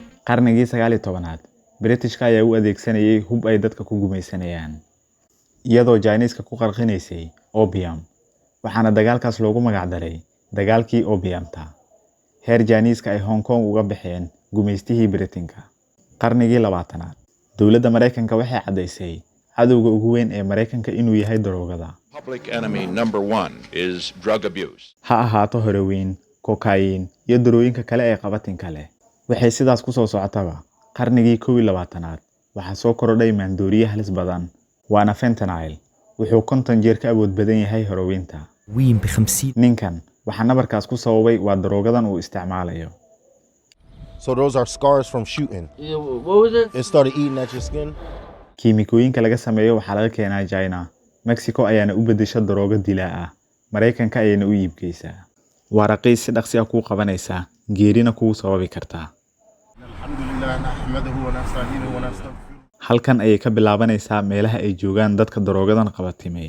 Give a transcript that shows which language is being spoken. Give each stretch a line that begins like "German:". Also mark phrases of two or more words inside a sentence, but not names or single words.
Somali: Qarnigii 19aad, Britishka ayaa u adeegsanayay hub ay dadka ku gumaysanayaan, iyadoo Chinese-ka ku qarqinaysay opium. Waxaana dagaalkaas loogu magac daray dagaalkii opiumta. Heer Chinese-ka ay Hong Kong uga baxeen gumaystihii Britanka. Qarnigii 20aad, dowladda Mareykanka waxay caddaysay cadowga ugu weyn ee Mareykanka inuu yahay daroogada.
English: Public enemy number 1 is drug abuse.
Somali: Ha ahaato heroin, cocaine, iyo darooyinka kale ee qabatinka leh. Waxay sidaas ku soo socotaba qarnigii 21aad, waxaa soo korodhay maandooriye halis badan, waana fentanyl. Wuxuu 50 jeer ka awood badan yahay herointa. وين ب50 Ninkan waxaa nabarkaas ku sababay waa daroogadan uu isticmaalayo.
English: So those are scars from shooting. what was it? It started eating at your skin.
Somali: Kiimikooyinka laga sameeyo waxaa laga keenaa China. Mexico ayaana u beddesha daroogo dilaa ah. Mareykanka ayayna u iibgeysaa. Waa raqiis si dhaqsi ah kuu qabanaysa, geerina kuu sababi kartaa.
Arabic: الحمد لله نحمده ونستعينه ونستغفره.
Somali: Halkan ayay ka bilaabanaysaa meelaha ay joogaan dadka daroogadan qabatimay.